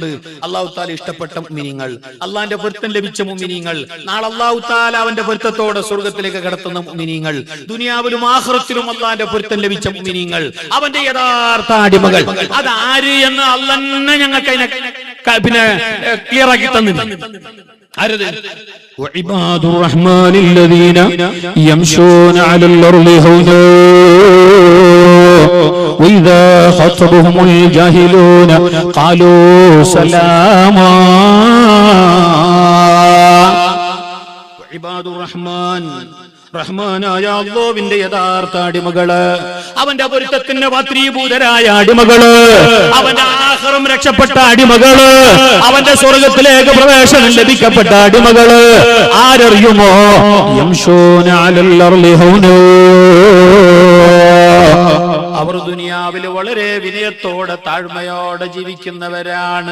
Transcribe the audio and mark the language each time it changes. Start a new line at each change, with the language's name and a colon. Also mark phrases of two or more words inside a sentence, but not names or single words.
Arabic: الله تعالى
Malayalam: ഇഷ്ടപ്പെട്ട മുഅ്മിനീങ്ങൾ, അള്ളാന്റെ പൊരുത്തം ലഭിച്ച മുഅ്മിനീങ്ങൾ, നാളെ
Arabic: الله تعالى
Malayalam: അവന്റെ പൊരുത്തത്തോടെ സ്വർഗ്ഗത്തിലേക്ക് കടത്തുന്ന മുഅ്മിനീങ്ങൾ, ദുനിയാവിലും ആഖിറത്തിലും അള്ളാന്റെ പൊരുത്തം ലഭിച്ച മുഅ്മിനീങ്ങൾ, അവന്റെ യഥാർത്ഥ അടിമകൾ. അതാര് എന്ന് അല്ലാഹ് തന്നെ ഞങ്ങൾക്ക് പിന്നെ ക്ലിയർ ആക്കി തന്നിട്ടുണ്ട്.
Arabic: وعباد الرحمن الذين يمشون على الأرض هونا وإذا خاطبهم الجاهلون قالوا سلاما. وعباد الرحمن,
Malayalam: റഹ്മാനായ അല്ലാഹുവിന്റെ യഥാർത്ഥ അടിമകള്, അവന്റെ പൊരുത്തത്തിന് പാത്രീഭൂതരായ അടിമകള്, അവന്റെ ആഖിറം രക്ഷപ്പെട്ട അടിമകള്, അവന്റെ സ്വർഗ്ഗത്തിലേക്ക് പ്രവേശനം ലഭിക്കപ്പെട്ട അടിമകള് ആരറിയുമോ?
Arabic: يمشون على الأرض هونا,
Malayalam: അവർ ദുനിയാവിൽ വളരെ വിനയത്തോടെ താഴ്മയോടെ ജീവിക്കുന്നവരാണ്.